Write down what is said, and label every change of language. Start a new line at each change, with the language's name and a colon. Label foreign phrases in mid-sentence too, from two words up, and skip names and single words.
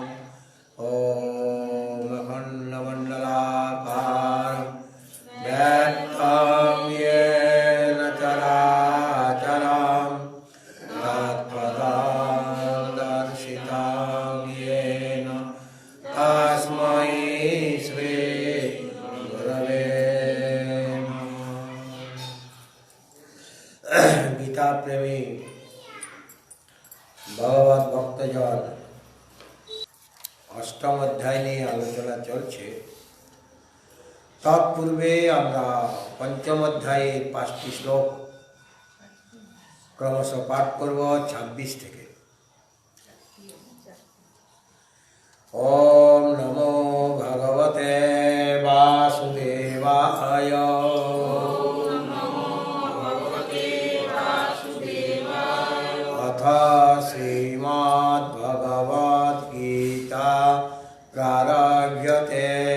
Sanskrit: ॐ अखण्डमण्डलाकारं व्याप्तं येन चराचरं तत्पदं दर्शितं येन तस्मै श्री गुरवे नमः।
Bangla: গীতা প্রেমী ভগবত ভক্তজন অষ্টম অধ্যায় নিয়ে আলোচনা চলছে। তৎপূর্বে আমরা পঞ্চম অধ্যায়ের 5টি শ্লোক ক্রমশ পাঠ করব 26 থেকে।
Sanskrit: ওম নমো ভগবতে বাসুদেবায়। अथ श्रीमद्भगवद्गीता प्रारभ्यते।